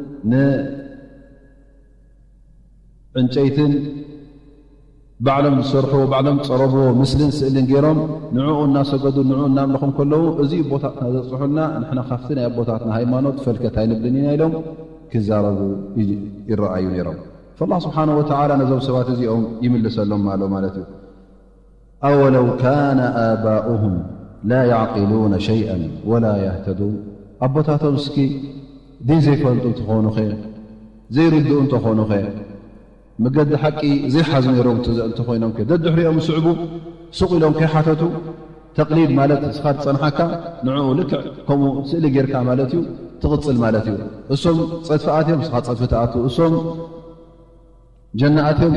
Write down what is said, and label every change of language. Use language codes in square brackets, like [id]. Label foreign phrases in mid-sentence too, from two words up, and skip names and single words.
[ti] ንዕንጨይትን ባዕሎም ዝሰርሕዎ ባዕሎም ፀረብዎ ምስልን ስእልን ገይሮም ንዕኡ እናሰገዱ ንዕኡ እናምለኹም ከለዉ እዚ ቦታትና ዘፅሑልና ንሕና ካፍቲ ናይ ኣቦታትና ሃይማኖት ፈልከት ኣይንብልን ኢና ኢሎም ክዛረቡ ይረኣዩ ነይሮም [ar] فالله سبحانه وتعالى [ti] ነዞም ሰባት እዚኦም ይምልሰሎም ኣሎ ማለት እዩ [ar] أولو كان آباؤهم لا يعقلون شيئا ولا يهتدون [ti] ኣቦታቶም እስኪ ዲን ዘይፈልጡ እንትኾኑ ኸ ዘይርድኡ እንተኾኑ ኸ መገዲ ሓቂ ዘይሓዙ ነይሮም እንተኾይኖም ደድሕሪኦም ስዕቡ ሱቕ ኢሎም ከይሓተቱ ተቕሊድ ማለት እስኻ ትፀንሓካ ንዕኡ ልክዕ ከምኡ ስእሊ ጌርካ ማለት እዩ ትቕፅል ማለት እዩ እሶም ፀድፊኣትዮም እስኻ ፀድፊ ተኣቱ እሶም ጀናኣትዮም